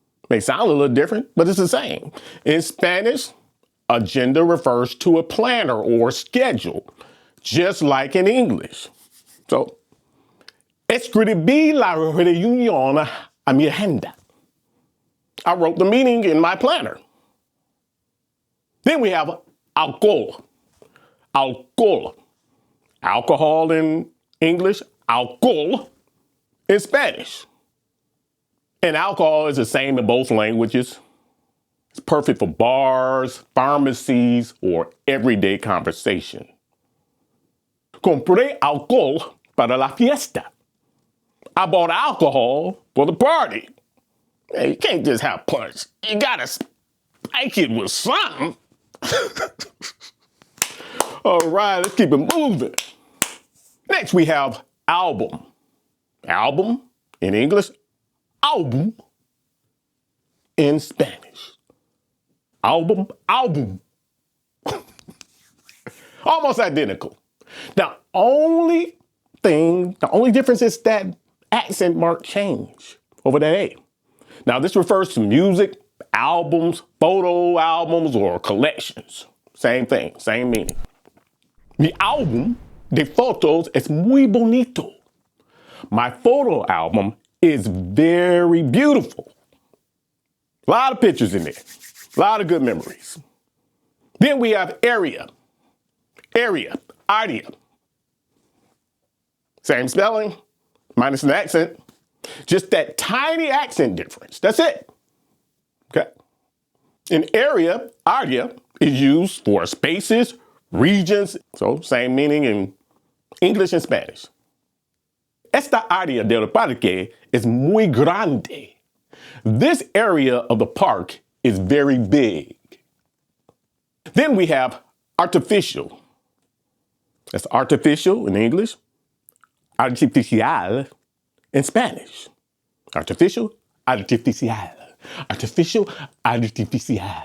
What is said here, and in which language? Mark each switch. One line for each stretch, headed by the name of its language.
English: May sound a little different, but it's the same. In Spanish, agenda refers to a planner or schedule, just like in English.
Spanish: So, escribí la reunión a mi agenda.
English: I wrote the meaning in my planner. Then we have alcohol. Alcohol in English, alcohol in Spanish. And alcohol is the same in both languages. It's perfect for bars, pharmacies, or everyday conversation.
Spanish: Compré alcohol para la fiesta.
English: I bought alcohol for the party. Hey, you can't just have punch. You gotta spike it with something. All right, let's keep it moving. Next, we have album. Album in English, album in Spanish. Album. Almost identical. The only difference is that accent mark change over that A. Now, this refers to music, albums, photo albums, or collections. Same thing, same meaning.
Spanish: Mi álbum de fotos es muy bonito.
English: My photo album is very beautiful. A lot of pictures in there. A lot of good memories. Then we have area. Area. Same spelling, minus an accent. Just that tiny accent difference. That's it. Okay. In area is used for spaces, regions. So same meaning in English and Spanish.
Spanish: Esta área del parque es muy grande.
English: This area of the park is very big. Then we have artificial. That's artificial in English. Artificial in Spanish. Artificial, artificial. Artificial, artificial.